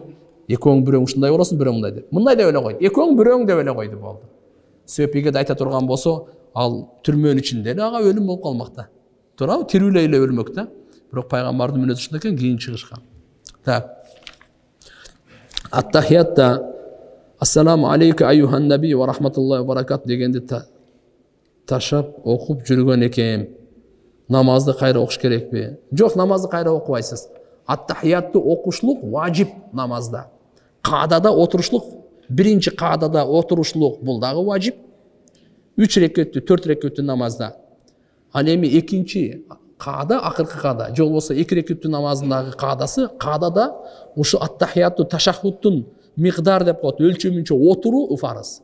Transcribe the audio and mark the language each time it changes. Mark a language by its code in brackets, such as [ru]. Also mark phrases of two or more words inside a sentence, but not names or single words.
[ky] Экөөң бирөөң ушундай болосуң, бирөөң мындай деп. Мындай деп эле койду. Экөөң бирөөң деп эле койду болду. Себеп эгерде айта турган болсо, ал түрмөнүн ичинде эле ага өлүм болуп калмак да. Туурабы? Тирүүлөй эле өлмөк да. Бирок пайгамбардын мүнөзү ушундай экен, кийин чыгышкан. Так. Ат-тахиятта [ar] السلام عليك أيها النبي ورحمة الله وبركات [ky] дегенди ташап окуп жүргөн экен. Намазды кайра окуш керекпи? Жок, намазды кайра окубайсыз. Ат-тахиятты окушлук важип намазда. Каадада отурушлук, биринчи каадада отурушлук бул дагы важип. 3 рекеттүү, 4 рекеттүү намазда. Ал эми экинчи каада, акыркы каада, же болбосо 2 рекеттүү намазындагы каадасы, каадада ушу ат-тахиятты ташаххудтун микдар деп коет, өлчөмүнчө отуруу фарыз.